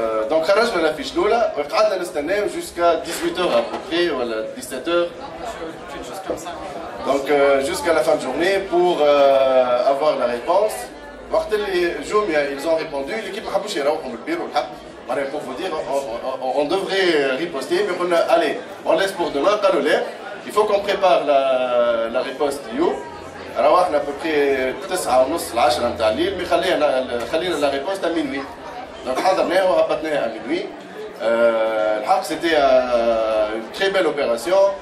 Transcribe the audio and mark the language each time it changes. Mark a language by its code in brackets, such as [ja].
[fr] Donc خرجنا la fiche الاولى [ar] وقعدنا نستناو [fr] jusqu'à 18h à peu près ولا 17h. Donc jusqu'à la fin de journée pour avoir la réponse. [ar] وقت اللي Jumia [fr] ils ont répondu, [ar] l'équipe ما حبوش يروحوا من البيرو الحق. [fr] Pour vous dire, on devrait riposter, mais allez, on laisse pour demain. Il faut qu'on prépare la riposte du You. Alors on a à peu près 9:30 10 [ar] نتاع الليل، [fr] mais خلينا la riposte à minuit. Donc [ar] حضرناها وهبطناها [fr] à minuit. الحق c'était une très belle opération.